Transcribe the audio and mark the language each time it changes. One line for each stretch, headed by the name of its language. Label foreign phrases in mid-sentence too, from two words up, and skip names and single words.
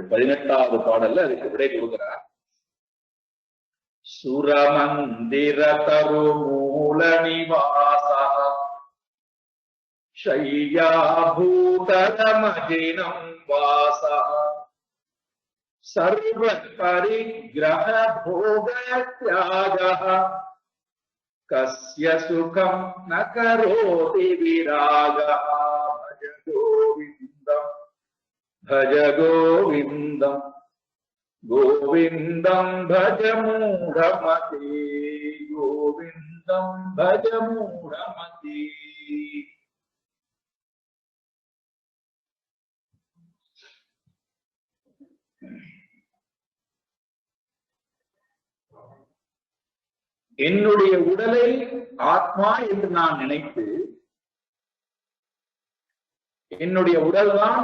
Sanskrit: 18வது
Tamil: பாடல்ல அதுக்கு விடை கொடுக்கிறார்.
Sanskrit: सुरमन्दिर तरु मूल निवास शय्याभूतरमजिनम् वास सर्व परिग्रह भोग त्यागः कस्य सुखं न करोति विरागः भज गोविन्दम् भज गोविंदम गोविंदम भज मूढ़मते गोविंदम भज मूढ़मते.
Tamil: என்னுடைய உடலை ஆத்மா என்று நான் நினைத்து, என்னுடைய உடல் தான்